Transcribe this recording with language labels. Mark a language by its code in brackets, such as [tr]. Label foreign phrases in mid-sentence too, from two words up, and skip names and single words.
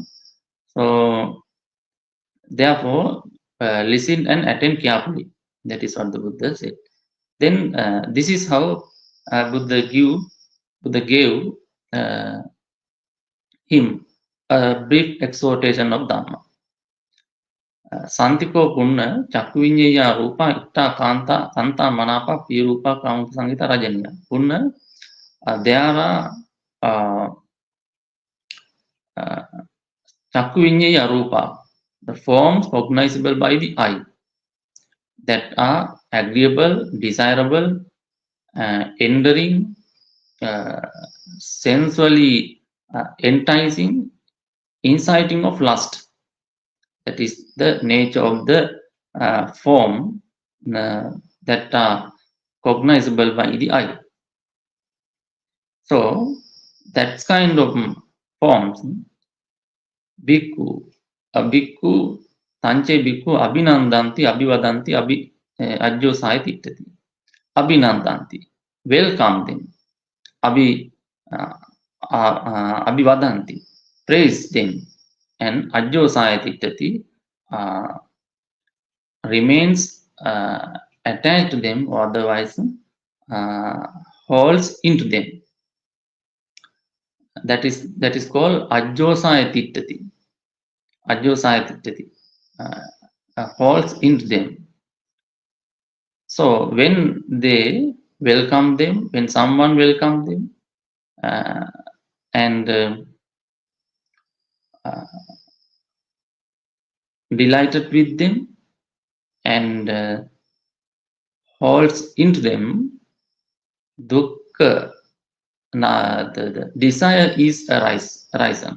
[en] So therefore, listen and attend carefully. That is what the Buddha said. Then this is how Buddha gave him a brief exhortation of Dhamma. [pi] Santiko punna chakkuvinyaya rupa itta kanta kanta manapa pirupa kaunta sangita rajaniya. [en] Punna, there are [pi] chakkuvinyaya rupa, [en] the forms cognizable by the eye, that are agreeable, desirable, endearing, sensually enticing, inciting of lust. That is the nature of the form that are cognizable by the eye. So that kind of forms, [pi] bhikkhu, a bhikkhu, tanche bhikkhu, abhinandanti, abhivadanti, ajjosaya tittati. [en] Abhinandanti, welcome them. Abhivadanti, praise them. And [pi] ajjosaya tittati, [en] remains attached to them, or otherwise holds into them. That is called [pi] ajjosaya tittati. Ajjosaya tittati, [en] holds into them. So when they welcome them, when someone welcomes them, and delighted with them, and holds into them, dukkha, the desire is arisen.